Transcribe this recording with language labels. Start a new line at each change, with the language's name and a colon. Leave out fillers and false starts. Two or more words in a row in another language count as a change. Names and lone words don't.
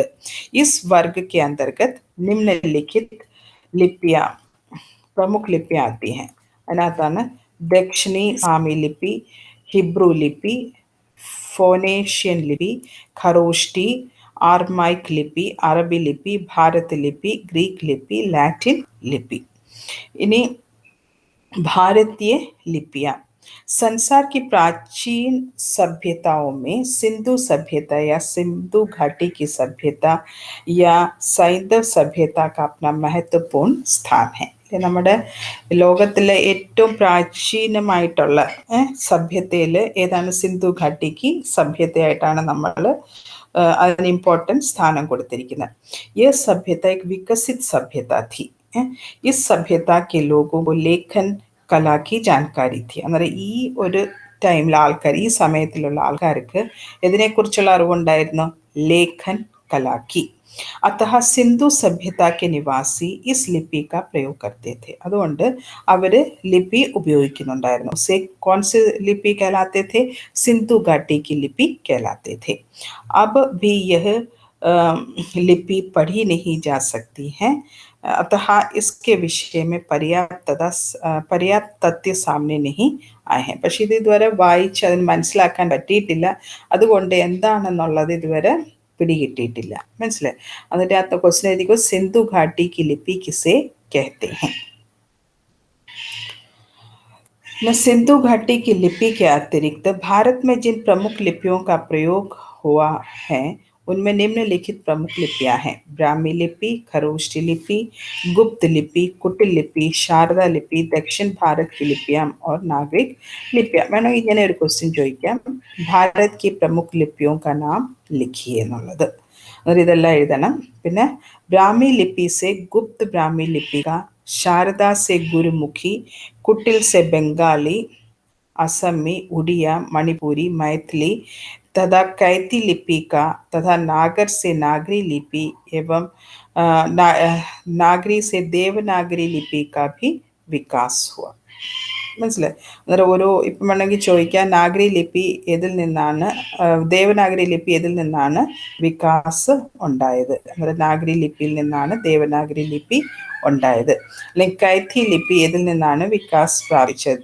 Hindi: इस वर्ग के अंतर्गत निम्नलिखित लिपियाँ प्रमुख लिपियाँ आती हैं.
Malayalam: അതിനകത്താണ് ദക്ഷിണി സാമി ലിപി, ഹിബ്രു ലിപി, ഫോനേഷ്യൻ ലിപി, ഖറോഷ്ടി, ആർമൈക് ലിപി, അറബി ലിപി, ഭാരത് ലിപി, ഗ്രീക്ക് ലിപി, ലാറ്റിൻ ലിപി.
Hindi: ഇനി भारतीय लिपियाँ. संसार की प्राचीन सभ्यताओं में सिंधु सभ्यता या सिंधु घाटी की सभ्यता या
Malayalam: സൈന്ധവ് സഭ്യത
Hindi: का अपना महत्वपूर्ण स्थान है.
Malayalam: നമ്മുടെ ലോകത്തിലെ ഏറ്റവും പ്രാചീനമായിട്ടുള്ള സഭ്യതയിൽ ഏതാണ്? സിന്ധു ഘാട്ടിക്ക് സഭ്യതയായിട്ടാണ് നമ്മൾ അതിന് ഇമ്പോർട്ടൻറ്റ് സ്ഥാനം കൊടുത്തിരിക്കുന്നത്. ഈ സഭ്യത
Hindi: एक विकसित सभ्यता थी. इस सभ्यता के लोगों को लेखन कला की जानकारी थी.
Malayalam: അന്നേരം ഈ ഒരു ടൈമിൽ ആൾക്കാർ, ഈ സമയത്തിലുള്ള ആൾക്കാർക്ക് ഇതിനെക്കുറിച്ചുള്ള അറിവുണ്ടായിരുന്നു.
Hindi: लेखन कला की. अतः सिंधु सभ्यता के निवासी इस लिपि का प्रयोग करते थे.
Malayalam: അതുകൊണ്ട് അവർ ലിപി ഉപയോഗിക്കുന്നുണ്ടായിരുന്നു.
Hindi: से कौन से लिपि कहलाते थे? सिंधु घाटी की लिपि कहलाते थे. अब भी यह लिपि पढ़ी नहीं जा सकती है. अतः इसके विषय में पर्याप्त तथ्य सामने नहीं ആയ.
Malayalam: പക്ഷെ ഇത് ഇതുവരെ വായിച്ച് അതിന് മനസ്സിലാക്കാൻ പറ്റിയിട്ടില്ല. അതുകൊണ്ട് എന്താണെന്നുള്ളത് ഇതുവരെ പിടികിട്ടിയിട്ടില്ല. മനസ്സിലായി? അതിൻ്റെ അകത്ത് ക്വസ്റ്റ്യൻ എഴുതിക്കോ, സിന്ധു
Hindi: घाटी की लिपि किसे कहते हैं. सिंधु घाटी की लिपि के अतिरिक्त भारत में जिन प्रमुख लिपियों का प्रयोग हुआ है उनमें निम्नलिखित प्रमुख लिपियां हैं. ब्राह्मी लिपि, खरोष्टी लिपि, गुप्त लिपि, कुटिल लिपि, शारदा लिपि, दक्षिण भारत की लिपियां और नागरिक लिपियां. मैंने
Malayalam: इങ്ങനെ ഒരു ക്വസ്റ്റ്യൻ ചോദിക്കാം,
Hindi: ഭാരത് की प्रमुख लिपियों का नाम लिखिए എന്നുള്ളത്.
Malayalam: ഇതെല്ലാം എഴുതണം.
Hindi: പിന്നെ ब्राह्मी लिपि से गुप्त ब्राह्मी लिपि का, शारदा से गुरुमुखी, कुटिल से बंगाली, असमी, उड़िया, मणिपुरी, मैथिली तथा कैथी लिपि का तथा नागर से नागरी लिपि एवं नागरी से देवनागरी लिपि का भी विकास हुआ.
Malayalam: മനസ്സിലായി? അന്നേരം ഇപ്പം വേണമെങ്കിൽ ചോദിക്കാം, നാഗരി ലിപി ഏതിൽ നിന്നാണ്, ദേവനാഗരി ലിപി ഏതിൽ നിന്നാണ് വികാസ് ഉണ്ടായത്? അന്നേരം നാഗരി ലിപിയിൽ നിന്നാണ് ദേവനാഗരി ലിപി ഉണ്ടായത്. അല്ലെങ്കിൽ കൈഥി ലിപി ഏതിൽ നിന്നാണ് വികാസ് പ്രാപിച്ചത്?